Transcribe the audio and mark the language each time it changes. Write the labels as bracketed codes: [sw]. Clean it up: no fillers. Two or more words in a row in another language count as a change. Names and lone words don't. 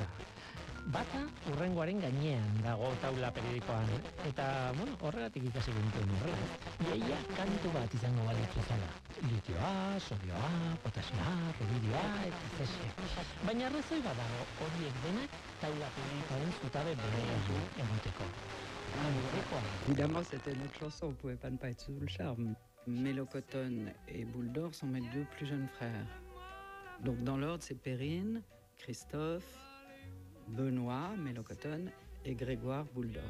[eu] Bata urrengoaren gainean dago taula periodikoan, eta, bueno, horregatik ikasi genituen horrela. Iaia kantu bat izango balitz bezala. Litioa, sodioa, potasioa, rubidioa eta zesioa. Baina arrazoi badago horiek denak taula periodikoaren zutabe berean egoteko. [fr] Évidemment, c'était notre chanson, on ne pouvait pas ne pas être sous le charme. Mélocotone et Boule d'Or sont mes deux plus jeunes frères. Donc dans l'ordre, c'est Perrine, Christophe, Benoît, Mélocotone, et Grégoire, Boule d'Or.